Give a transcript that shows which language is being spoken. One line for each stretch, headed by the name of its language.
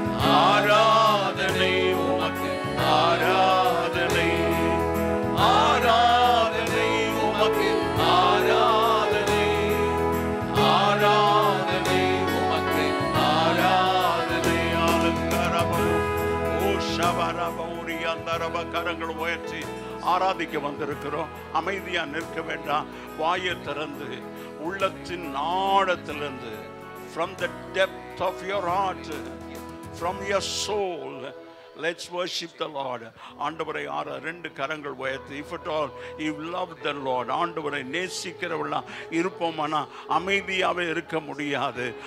Tamil: ஆராதனை உமக்கு, ஆராதனை, ஆராதனை உமக்கு, ஆராதனை, ஆராதனை உமக்கு, ஆராதனை. ஆலங்கரபோ ஓ ஷபரபோரி அந்தரப. கரங்கள் உயர்த்தி ஆராதிக்க வந்திருக்கிறோம். அமைதியா நிற்க வேண்டாம். வாயை திறந்து உள்ளத்தின் ஆழத்திலிருந்து,
English: from the depth of your heart, from your soul, let's worship the Lord.
Tamil: ஆண்டவரை ரெண்டு கரங்கள் உயர்த்தி,
English: if at all you love the Lord,
Tamil: ஆண்டவரை நேசிக்கிறவளா இருப்போமானா அமைதியாவே இருக்க முடியாது.